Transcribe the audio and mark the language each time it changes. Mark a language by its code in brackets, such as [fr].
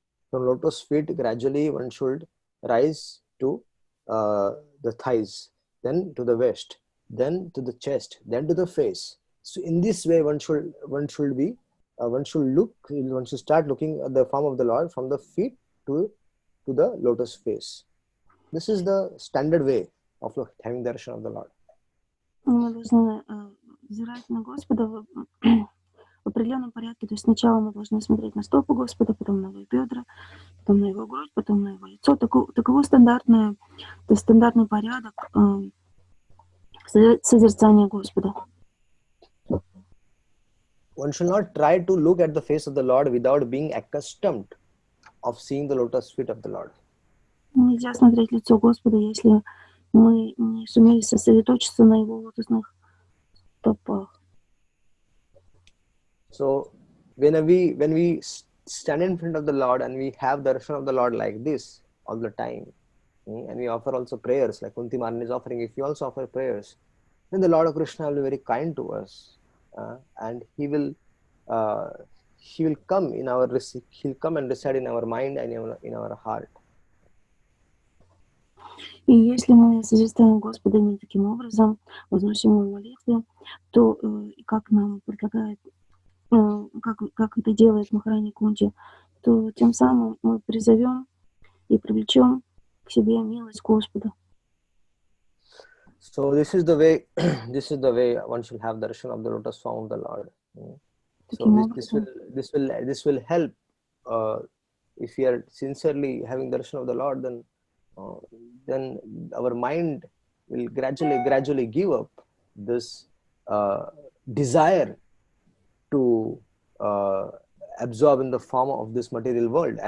[en] From lotus feet, gradually one should rise to the thighs, then to the waist, then to the chest, then to the face. So in this way, one should start looking at the form of the Lord from the feet to the lotus face. This is the standard way of having the darshan of the Lord. [ru] Мы должны взирать на Господа в определенном порядке. То есть сначала мы должны смотреть на стопы Господа, потом на его бедра, потом на его грудь, потом на его лицо. Таково стандартный порядок созерцания Господа. [en] One should not try to look at the face of the Lord without being accustomed of seeing the lotus feet of the Lord. [ru] Нельзя смотреть лицо Господа, если мы не сумели сосредоточиться на его лотосных стопах. [en] So when we stand in front of the Lord and we have the darshan of the Lord like this all the time, and we offer also prayers like Kunti Maharani is offering, if we also offer prayers, then the Lord of Krishna will be very kind to us, and he will come and reside in our mind and in our heart. [ru] И если мы созерцаем Господа именно таким образом, возносим ему молитвы, то, как нам предлагает, как это делает Махарани Кунти, то тем самым мы призовем и привлечем к себе милость Господа. [en] So this is the way one should have darshan of the lotus form of the Lord. So this will help if we are sincerely having darshan of the Lord, then our mind will gradually give up this desire to absorb in the form of this material world.